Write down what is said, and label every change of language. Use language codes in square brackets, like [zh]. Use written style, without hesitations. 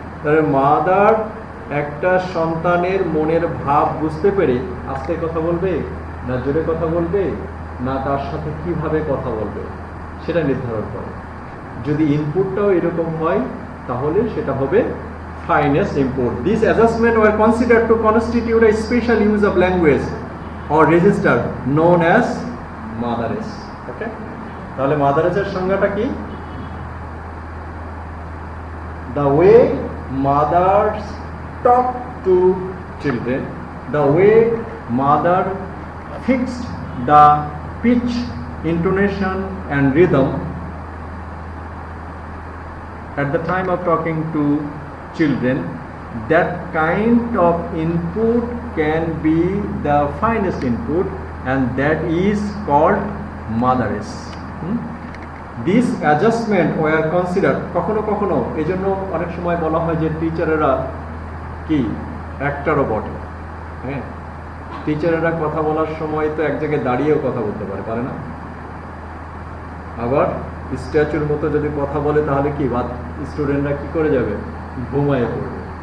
[bn] তাহলে মাদার একটা সন্তানের মনের ভাব বুঝতে পেরে আস্তে কথা বলবে না জোরে কথা বলবে না তার সাথে কিভাবে কথা বলবে সেটা নির্ধারণ করে। যদি ইনপুটটাও এরকম হয় তাহলে সেটা হবে [en] finest input. These adjustments were considered to constitute a special use of language or register known as motherese. Okay? [bn] তাহলে মাদারেসের সংজ্ঞাটা কি? [en] The way mothers talk to children, the way mother fixed the pitch, intonation and rhythm at the time of talking to children, that kind of input can be the finest input and that is called mothers. This adjustment were considered, [bn] কখনো কখনো এজন্য অনেক সময় বলা হয় যে টিচারেরা কি অ্যাক্টরও বটে। হ্যাঁ, টিচারেরা কথা বলার সময় তো এক জায়গায় দাঁড়িয়েও কথা বলতে পারে না? আবার স্ট্যাচুর মতো যদি কথা বলে তাহলে কি স্টুডেন্টরা কি করে যাবে? ঘুমায় পড়বে।